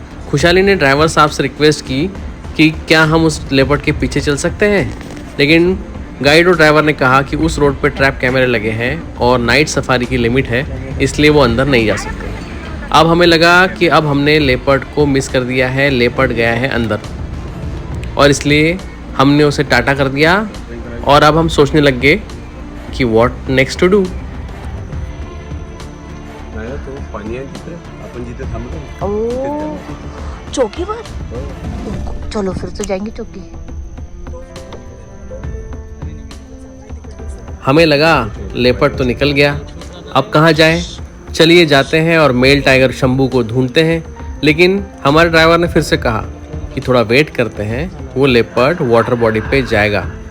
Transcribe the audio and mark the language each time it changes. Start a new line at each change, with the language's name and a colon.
Hindi: खुशहाली ने ड्राइवर साहब से रिक्वेस्ट की कि क्या हम उस लेपर्ड के पीछे चल सकते हैं, लेकिन गाइड और ड्राइवर ने कहा कि उस रोड पर ट्रैप कैमरे लगे हैं और नाइट सफारी की लिमिट है, इसलिए वो अंदर नहीं जा सकते। अब हमें लगा कि अब हमने लेपर्ड को मिस कर दिया है, लेपर्ड गया है अंदर, और इसलिए हमने उसे टाटा कर दिया और अब हम सोचने लग गए कि
English: What next to do.
Marathi: तो पाणी आहे तिथे, आपण जिथे थांबलो
Hindi: चौकी पर, चलो फिर तो जाएंगे चौकी। हमें लगा लेपर्ड तो निकल गया, अब कहाँ जाएं? चलिए जाते हैं और मेल टाइगर शंभू को ढूंढते हैं, लेकिन हमारे ड्राइवर ने फिर से कहा कि थोड़ा वेट करते हैं, वो लेपर्ड वाटर बॉडी पे जाएगा।